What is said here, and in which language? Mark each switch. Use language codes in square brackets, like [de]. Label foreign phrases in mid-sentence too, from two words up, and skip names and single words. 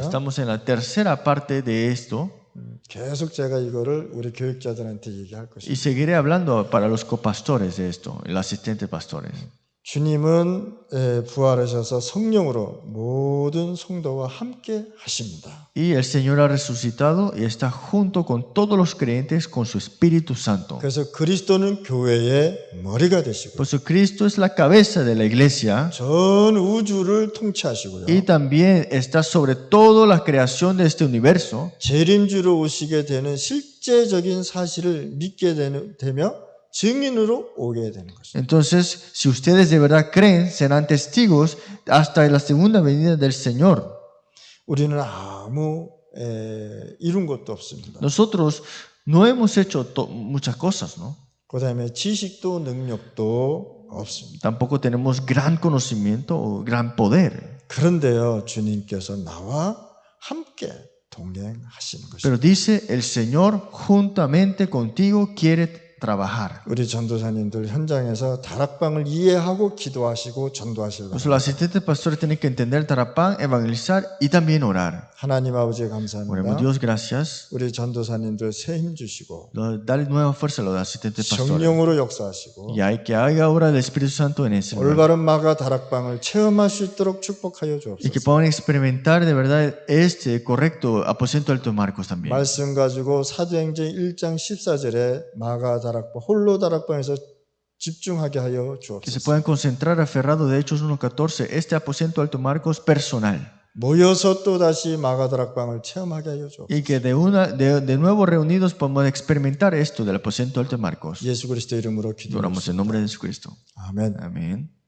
[es] Estamos en la tercera parte de esto [ko] 계속 제가 이거를 우리 교육자들한테 얘기할 [es] y [ko] 것입니다. [es] seguiré hablando para los copastores de esto, los asistentes pastores. [ko] 주님은 부활하셔서 성령으로 모든 성도와 함께 하십니다. [es] Y el Señor ha resucitado y está junto con todos los creyentes con su Espíritu Santo. [ko] 그래서 그리스도는 교회의 머리가 되시고 [es] Por eso Cristo es la cabeza de la iglesia [ko] 전 우주를 통치하시고요. [es] y también está sobre toda la creación de este universo. [ko] 재림주로 오시게 되는 실제적인 사실을 믿게 되며 증인으로 오게 되는 것입니다. [es] Entonces, si ustedes de verdad creen, serán testigos hasta la segunda venida del Señor. [ko] 우리는 아무 이룬 것도 없습니다. [es] Nosotros no hemos hecho muchas cosas, ¿no? [ko] 그다음에 지식도 능력도 없습니다. [es] Tampoco tenemos gran conocimiento o gran poder. [ko] 그런데요, 주님께서 나와 함께 동행하시는 것입니다. [es] Pero dice, el Señor juntamente contigo quiere trabajar. [ko] 우리 전도사님들 현장에서 다락방을 이해하고 기도하시고 전도하실 [es] Pues los asistentes pastores tienen que entender Tarapán, evangelizar y también orar. [ko] 하나님 아버지 [es] Oremos, [ko] 감사합니다. [es] Dios, gracias. [ko] 우리 전도사님들 새 힘 주시고 [es] Dale nueva fuerza a los asistentes pastores. [ko] 성령으로 역사하시고 [es] Y hay que haga obra del Espíritu Santo en ese lugar. [ko] 올바른 마가 다락방을 체험할 수 있도록 축복하여 [es] Y que [ko] 주옵소서. [es] puedan experimentar de verdad este correcto aposento alto de Marcos también. [ko] 말씀 가지고 사도행전 1장 14절에 마가 다락방 홀로 다락방에서 집중하게 하여 [es] Que se [ko] 주옵소서. [es] puedan concentrar aferrado de Hechos 1.14, este aposento alto Marcos personal. [ko] 모여서 또 다시 마가 다락방을 체험하게 하여 주옵소서. [es] Y que de nuevo reunidos podamos experimentar esto del aposento alto de Marcos. [ko] 예수 그리스도 이름으로 [es] Oramos en [ko] 기도합니다. [es] nombre de Jesucristo. [ko] 아멘. [es] Amén.